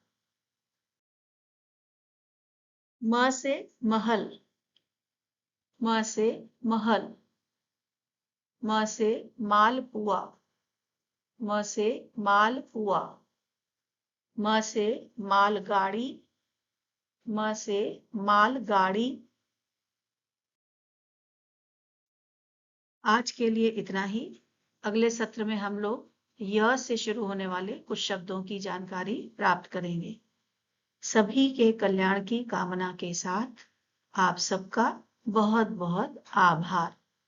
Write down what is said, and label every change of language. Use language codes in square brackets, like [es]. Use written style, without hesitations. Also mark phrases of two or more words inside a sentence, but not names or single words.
[hi] म से महल, म से महल, म से मालपुआ, म से मालपुआ, म से मालगाड़ी, म से माल गाड़ी। आज के लिए इतना ही। अगले सत्र में हम लोग य से शुरू होने वाले कुछ शब्दों की जानकारी प्राप्त करेंगे। सभी के कल्याण की कामना के साथ आप सबका बहुत बहुत आभार।